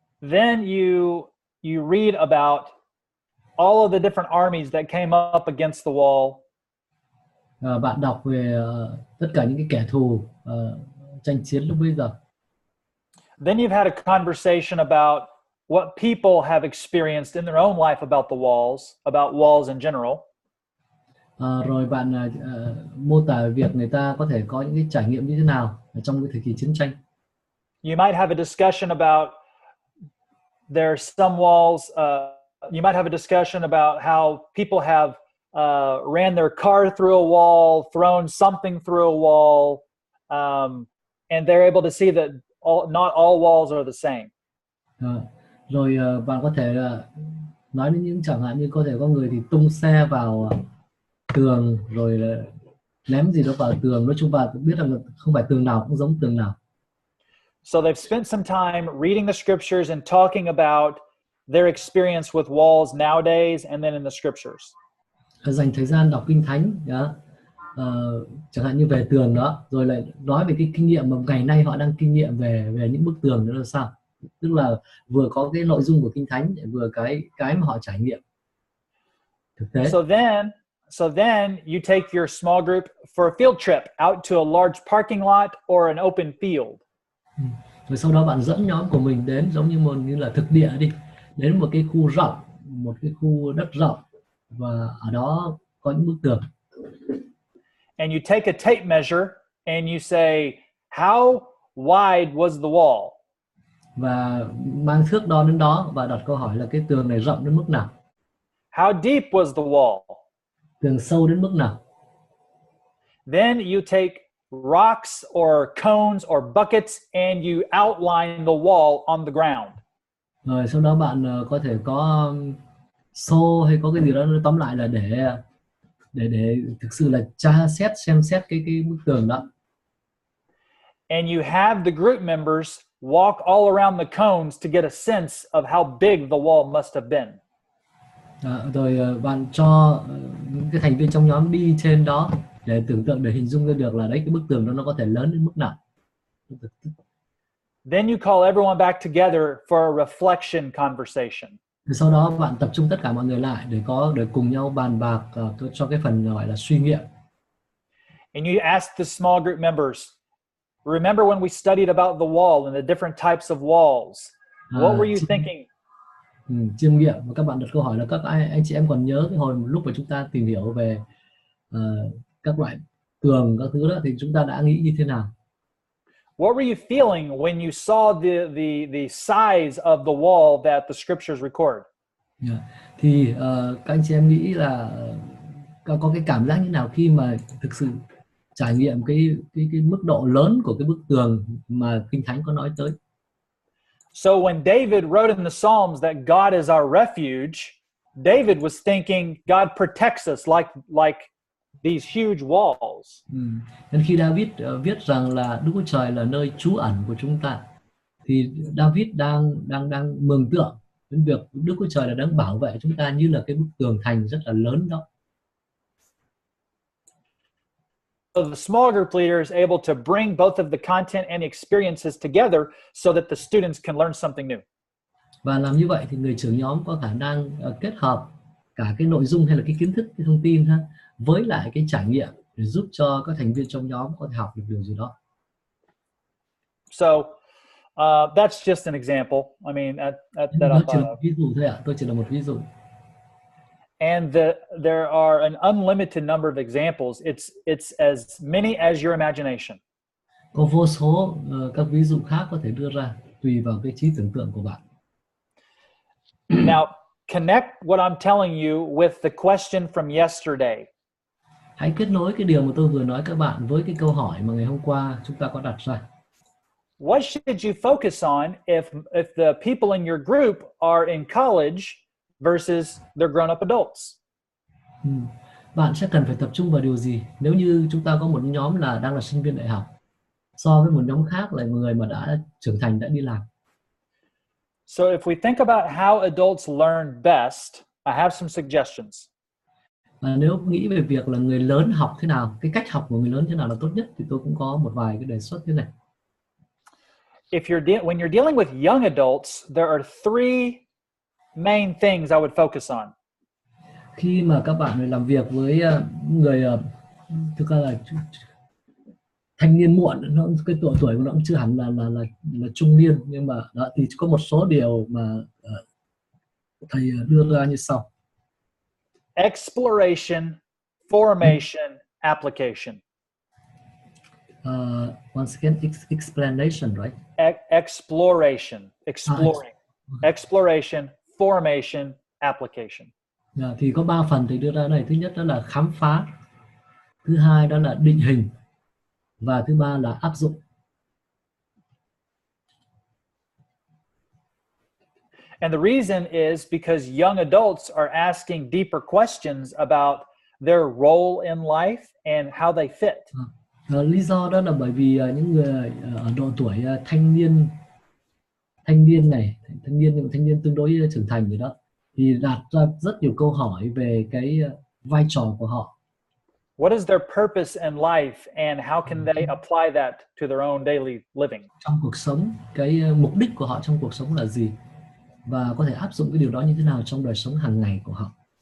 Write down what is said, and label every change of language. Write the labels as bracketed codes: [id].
[en] Then you read about all of the different armies that came up against the wall. [vi] Bạn đọc về tất cả những cái kẻ thù tranh chiến lúc bây giờ. [en] Then you've had a conversation about what people have experienced in their own life about walls in general. [vi] Rồi bạn mô tả việc người ta có thể có những cái trải nghiệm như thế nào trong cái thời kỳ chiến tranh. [en] You might have a discussion about there's some walls. You might have a discussion about how people have ran their car through a wall, thrown something through a wall, and they're able to see that not all walls are the same. [vi] Rồi bạn có thể là nói đến những chẳng hạn như có thể có người thì tung xe vào tường rồi là ném gì đó vào tường. Nói chung bạn biết rằng là không phải tường nào cũng giống tường nào. [en] So they've spent some time reading the scriptures and talking about their experience with walls nowadays and then in the scriptures. [vi] Dành thời gian đọc kinh thánh, chẳng hạn như về tường đó, rồi lại nói về cái kinh nghiệm mà ngày nay họ đang kinh nghiệm về những bức tường đó là sao. Tức là vừa có cái nội dung của kinh thánh, vừa cái mà họ trải nghiệm thực tế. [en] So then you take your small group for a field trip out to a large parking lot or an open field. [vi] Rồi sau đó bạn dẫn nhóm của mình đến giống như là thực địa đi, đến một cái khu rộng, một cái khu đất rộng và ở đó có những bức tường. [en] And you take a tape measure and you say, how wide was the wall? [vi] Và mang thước đo đến đó và đặt câu hỏi là cái tường này rộng đến mức nào? [en] How deep was the wall? [vi] Tường sâu đến mức nào? [en] Then you take rocks or cones or buckets and you outline the wall on the ground. [vi] Rồi sau đó bạn có thể có xô hay có cái gì đó, tóm lại là để thực sự là tra xét xem xét cái bức tường đó. [en] And you have the group members walk all around the cones to get a sense of how big the wall must have been. [vi] Rồi bạn cho những cái thành viên trong nhóm đi trên đó để tưởng tượng, để hình dung ra được là đấy cái bức tường đó nó có thể lớn đến mức nào. [en] Then you call everyone back together for a reflection conversation. [vi] Sau đó bạn tập trung tất cả mọi người lại để cùng nhau bàn bạc cho cái phần gọi là suy nghiệm. [en] And you ask the small group members, remember when we studied about the wall and the different types of walls? What were you thinking? [vi] Chiêm nghiệm, và các bạn đặt câu hỏi là các anh chị em còn nhớ cái hồi lúc mà chúng ta tìm hiểu về các loại tường các thứ đó thì chúng ta đã nghĩ như thế nào? [en] What were you feeling when you saw the size of the wall that the scriptures record? [vi] Thì các anh chị em nghĩ là có cái cảm giác như nào khi mà thực sự trải nghiệm cái mức độ lớn của cái bức tường mà Kinh Thánh có nói tới? [en] So when David wrote in the Psalms that God is our refuge, David was thinking God protects us like these huge walls. [vi] Nên khi David viết rằng là Đức Chúa Trời là nơi trú ẩn của chúng ta, thì David đang mường tượng đến việc Đức Chúa Trời là đang bảo vệ chúng ta như là cái bức tường thành rất là lớn đó. [en] So the small group leader is able to bring both of the content and experiences together so that the students can learn something new. [vi] Và làm như vậy thì người trưởng nhóm có khả năng kết hợp cả cái nội dung hay là cái kiến thức, cái thông tin với lại cái trải nghiệm để giúp cho các thành viên trong nhóm có thể học được điều gì đó. [en] So that's just an example. I mean, that [vi] Nó chỉ là một ví dụ thôi ạ. Tôi chỉ là một ví dụ. [en] And there are an unlimited number of examples. It's as many as your imagination. [vi] Có vô số các ví dụ khác có thể đưa ra tùy vào cái trí tưởng tượng của bạn. [en] Now, connect what I'm telling you with the question from yesterday. [vi] Hãy kết nối cái điều mà tôi vừa nói các bạn với cái câu hỏi mà ngày hôm qua chúng ta có đặt ra. [en] What should you focus on if the people in your group are in college versus they're grown-up adults? [vi] Bạn sẽ cần phải tập trung vào điều gì nếu như chúng ta có một nhóm đang là sinh viên đại học so với một nhóm khác là người mà đã trưởng thành, đã đi làm. [en] So if we think about how adults learn best, I have some suggestions. [vi] Và nếu nghĩ về việc là người lớn học thế nào, cái cách học của người lớn thế nào là tốt nhất, thì tôi cũng có một vài cái đề xuất thế này. [en] When you're dealing with young adults, there are three main things I would focus on. [vi] Khi mà các bạn làm việc với người thực ra là thanh niên muộn, cái tuổi của nó cũng chưa hẳn là trung niên, nhưng mà đó thì có một số điều mà thầy đưa ra như sau. [en] Exploration, formation, application. Once again, explanation, right? Exploration, exploring. exploration, formation, application. [vi] Thì có 3 phần thầy đưa ra này. Thứ nhất đó là khám phá, thứ hai đó là định hình, và thứ ba là áp dụng. [en] And the reason is because young adults are asking deeper questions about their role in life and how they fit. [vi] Lý do đó là bởi vì những người ở độ tuổi thanh niên này, thanh niên tương đối trưởng thành rồi đó, thì đặt ra rất nhiều câu hỏi về cái vai trò của họ. [en] What is their purpose in life and how can they apply that to their own daily living? [vi] Trong cuộc sống, cái mục đích của họ trong cuộc sống là gì, và có thể áp dụng cái điều đó như thế nào trong đời sống hàng ngày của họ.